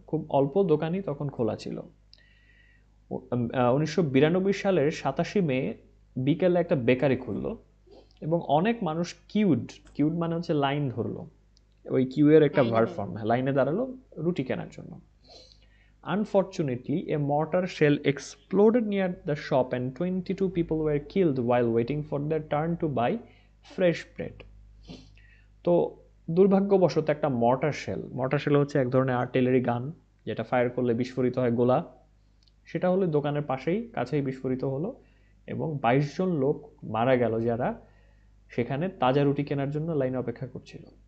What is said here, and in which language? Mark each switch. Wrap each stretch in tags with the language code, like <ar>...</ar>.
<bn>খুব অল্প দোকানই তখন খোলা ছিল। 1992 সালের 27 মে বিকেলে একটা বেকারি খুললো এবং অনেক মানুষ কিউড মানে হচ্ছে লাইন ধরলো, ওই কিউয়ের একটা ভার্ব ফর্ম, লাইনে দাঁড়ালো রুটি কেনার জন্য।</bn> <en>Unfortunately, a mortar shell exploded near the shop and 22 people were killed while waiting for their turn to buy fresh bread.</en> <bn>তো দুর্ভাগ্যবশত একটা মর্টার শেল হচ্ছে এক ধরনের আর্টিলারি গান, যেটা ফায়ার করলে বিস্ফোরিত হয় গোলা। সেটা হলো দোকানের কাছেই বিস্ফোরিত হলো এবং 22 জন লোক মারা গেল, যারা সেখানে তাজা রুটি কেনার জন্য লাইনে অপেক্ষা করছিল।</bn>